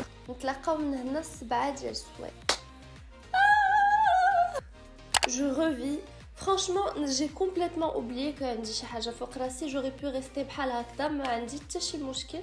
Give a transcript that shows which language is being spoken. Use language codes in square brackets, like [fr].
[ar] نتلاقاو من هنا 7 ديال السوايع. [fr] Je revis. Franchement, j'ai complètement oublié que [ar] عندي شي حاجه فوق راسي. [fr] J'aurais pu rester [ar] بحال هكذا ما عندي حتى شي مشكل.